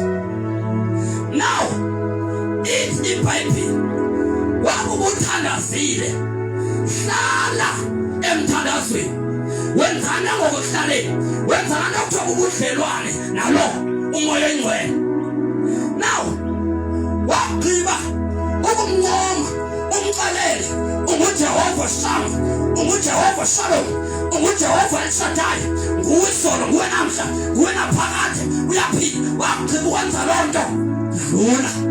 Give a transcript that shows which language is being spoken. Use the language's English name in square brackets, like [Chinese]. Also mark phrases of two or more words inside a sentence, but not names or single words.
[Xhosa] Now ithi iBhayibheli wakuba uthandazile hlala emthandazweni wenzana ngokuhlaleni wenzana nokuthoba ubudlelwane nalo umoya oyingcwele. Now waqhiba ukumncoma umxelele unguJehova Shammah unguJehova Shalom unguJehova El Shaddai nguwe solo nguwe namhla nguwe naphakade uyaphila waqhiba ukwenza lonto dlula